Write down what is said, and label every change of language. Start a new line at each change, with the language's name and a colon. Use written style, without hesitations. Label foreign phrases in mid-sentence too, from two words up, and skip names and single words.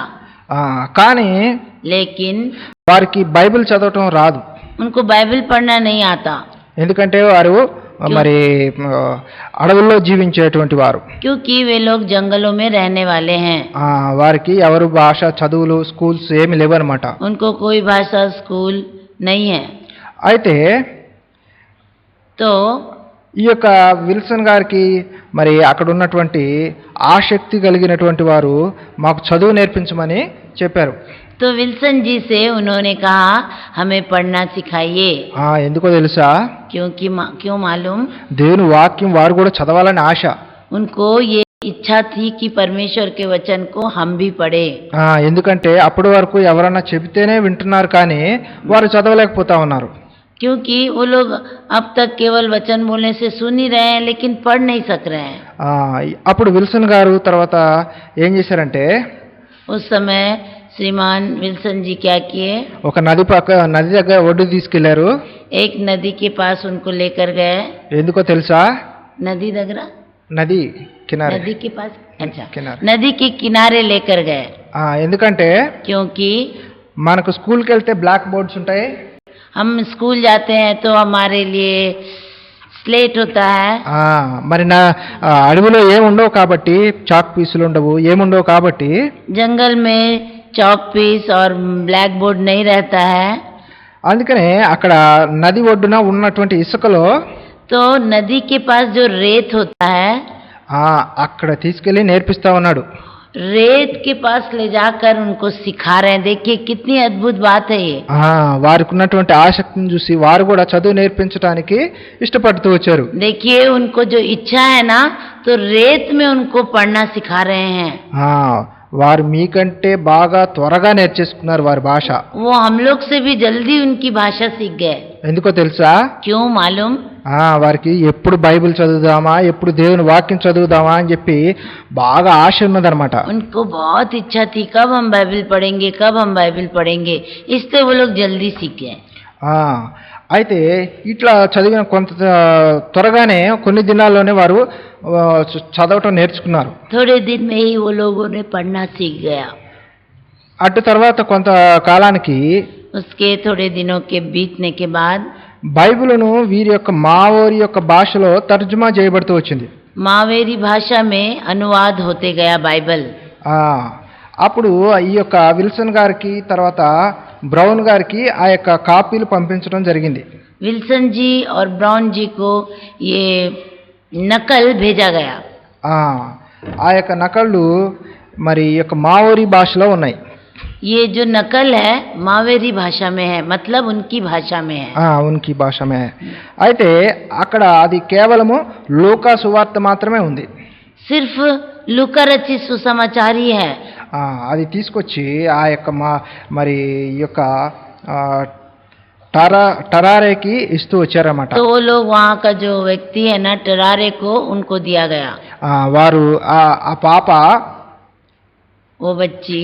Telugu: కానీ
Hindi: लेकिन
Telugu: వారికి బైబిల్ చదవటం రాదు.
Hindi: उनको बाइबल पढ़ना नहीं आता।
Telugu: ఎందుకంటే వారు మరి అడవుల్లో జీవించేటువంటి వారు,
Hindi: क्योंकि वे लोग जंगलों में रहने वाले हैं।
Telugu: వారికి ఎవరు భాష చదువులు స్కూల్స్ ఏమి లేవన్నమాట.
Hindi: उनको कोई भाषा स्कूल नहीं है।
Telugu: అయితే
Hindi: तो
Telugu: ఈ యొక్క విల్సన్ గారికి మరి అక్కడ ఉన్నటువంటి ఆసక్తి కలిగినటువంటి వారు మాకు చదువు నేర్పించమని చెప్పారు.
Hindi: तो विल्सन जी से उन्होंने कहा हमें पढ़ना सिखाइए।
Telugu: ఎందుకో తెలుసా?
Hindi: क्यों मालूम?
Telugu: దేవుని వాక్యం వారు కూడా చదవాలని ఆశ.
Hindi: उनको ये इच्छा थी कि परमेश्वर के वचन को हम भी पढ़े।
Telugu: ఎందుకంటే అప్పటి వరకు ఎవరన్నా చెబితేనే వింటున్నారు కానీ వారు చదవలేకపోతా ఉన్నారు.
Hindi: क्योंकि वो लोग अब तक केवल वचन बोलने से सुन ही रहे हैं, लेकिन पढ़ नहीं सक रहे हैं।
Telugu: అప్పుడు విల్సన్ గారు తర్వాత ఏం చేశారంటే,
Hindi: उस समय श्रीमान विल्सन जी क्या किए?
Telugu: ఒక నది దగ్గర ఒడ్డు తీసుకెళ్లారు.
Hindi: एक नदी के पास उनको लेकर गए।
Telugu: ఎందుకో తెలుసా? नदी దగ్గర
Hindi: नदी किनारे, नदी के पास, अच्छा किनारे, नदी के किनारे लेकर गए।
Telugu: ఎందుకంటే
Hindi: क्योंकि
Telugu: మనకు స్కూల్కి వెళ్తే బ్లాక్ బోర్డ్స్ ఉంటాయి.
Hindi: हम स्कूल जाते हैं तो हमारे लिए స్లేట్ होता है।
Telugu: మరి నా అడవిలో ఏముండవు కాబట్టి, చాక్ పీసులు ఉండవు, ఏముండవు కాబట్టి
Hindi: जंगल में चौक पीस और ब्लैक बोर्ड नहीं रहता है।
Telugu: అందుకనే అక్కడ నది ఒడ్డున ఉన్నటువంటి ఇసుకలో
Hindi: तो नदी के पास जो रेत होता है,
Telugu: అక్కడ తీసుకెళ్లి నేర్పిస్తా ఉన్నాడు.
Hindi: रेत के पास ले जाकर उनको सिखा रहे हैं। देखिए कितनी अद्भुत बात है ये।
Telugu: వారికి ఉన్నటువంటి ఆసక్తిని చూసి వారు కూడా చదువు నేర్పించడానికి ఇష్టపడుతూ వచ్చారు.
Hindi: देखिए उनको जो इच्छा है ना, तो रेत में उनको पढ़ना सिखा रहे हैं।
Telugu: వారు మీకంటే బాగా త్వరగా నేర్చేసుకున్నారు వారి భాష.
Hindi: वो हम लोग से भी जल्दी उनकी भाषा सीख गए।
Telugu: ఎందుకో తెలుసా?
Hindi: क्यों मालूम?
Telugu: వారికి ఎప్పుడు బైబిల్ చదువుదామా, ఎప్పుడు దేవుని వాక్యం చదువుదామా అని చెప్పి బాగా ఆశ ఉన్నదన్నమాట.
Hindi: उनको बहुत इच्छा थी, कब हम बाइबल पढ़ेंगे, कब हम बाइबल पढ़ेंगे। इससे वो लोग जल्दी सीख गए।
Telugu: అయితే ఇట్లా చదివిన కొంత త్వరగానే కొన్ని దినాల్లోనే వారు చదవటం నేర్చుకున్నారు.
Hindi: थोड़े दिन में ही वो लोगों ने पढ़ना सीख गया।
Telugu: అటు తర్వాత కొంత కాలానికి
Hindi: उसके थोड़े दिनों के बीतने के बाद
Telugu: బైబిలును వీరి యొక్క మావోరి యొక్క భాషలో తర్జుమా చేయబడుతూ వచ్చింది.
Hindi: మావేరి భాష में अनुवाद होते गया बाइबल।
Telugu: అప్పుడు ఈ యొక్క విల్సన్ గారికి తర్వాత బ్రౌన్ గారికి ఆ యొక్క కాపీలు పంపించడం జరిగింది.
Hindi: विल्सन जी और ब्राउन जी को ये नकल भेजा गया।
Telugu: ఆ యొక్క నకళ్ళు మరి ఈ యొక్క మావోరి భాషలో ఉన్నాయి.
Hindi: ये जो नकल है मावेरी भाषा में है, मतलब उनकी भाषा में है।
Telugu: ఉనికి భాషమే. అయితే అక్కడ అది కేవలము లూకా సువార్త మాత్రమే ఉంది.
Hindi: सिर्फ लूका रचित सुसमाचार ही है।
Telugu: అది తీసుకొచ్చి ఆ యొక్క మరి ఈ యొక్క టరారేకి ఇస్తూ వచ్చారన్నమాట.
Hindi: तो वो लोग वहाँ का जो व्यक्ति है ना टरारे को उनको दिया गया।
Telugu: వారు ఆ పాప
Hindi: वो बच्ची